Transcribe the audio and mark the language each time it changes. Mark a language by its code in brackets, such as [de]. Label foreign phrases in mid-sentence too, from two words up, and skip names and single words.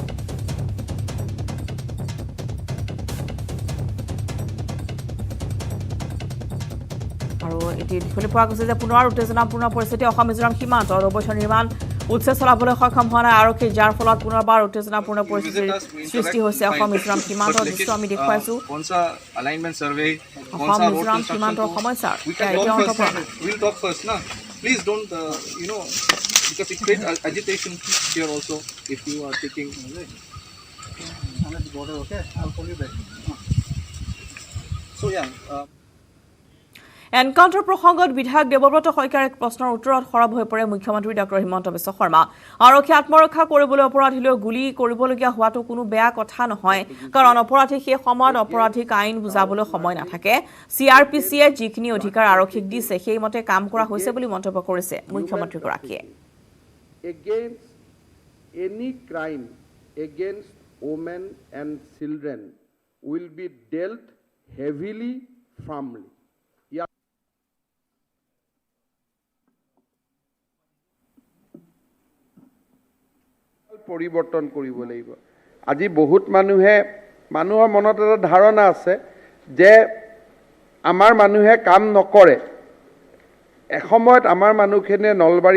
[as] আৰু এটি দেখিবলৈ পোৱা গৈছে যে পুনৰ উত্তেজনাপূৰ্ণ পৰিস্থিতি অসম মিজোৰাম সীমান্তৰ অবৈধ নিৰ্মাণ উচ্ছেদ চলাবলৈ সক্ষম হোৱা নাই আৰক্ষী যাৰ ফলত পুনৰবাৰ উত্তেজনাপূৰ্ণ পৰিস্থিতিৰ সৃষ্টি হৈছে অসম মিজোৰাম সীমান্তৰ দৃশ্য আমি দেখুৱাইছো অসম মিজোৰাম সীমান্তৰ সমস্যাৰ [en] Please don't, because it creates agitation here also if you are taking. I'm at the border, okay? I'll call you back. So yeah. [as] এনকাউণ্টাৰ প্ৰসংগত বিধায়ক দেৱব্ৰত শইকীয়াৰ এক প্ৰশ্নৰ উত্তৰত সৰব হৈ পৰে মুখ্যমন্ত্ৰী ডক্টৰ হিমন্ত বিশ্ব শৰ্মা আৰক্ষী আত্মৰক্ষা কৰিবলৈ অপৰাধীলৈ গুলী কৰিবলগীয়া হোৱাটো কোনো বেয়া কথা নহয় কাৰণ অপৰাধী সেই সময়ত অপৰাধীক আইন বুজাবলৈ সময় নাথাকে চিআৰপিচিয়ে যিখিনি অধিকাৰ আৰক্ষীক দিছে সেই মতে কাম কৰা হৈছে বুলি মন্তব্য কৰিছে মুখ্যমন্ত্ৰীগৰাকীয়ে [en] against any crime against women and children will be dealt heavily firmly [as] পৰিৱৰ্তন কৰিব লাগিব আজি বহুত মানুহৰ মনত এটা ধাৰণা আছে যে আমাৰ মানুহে কাম নকৰে এসময়ত আমাৰ মানুহখিনিয়ে নলবাৰী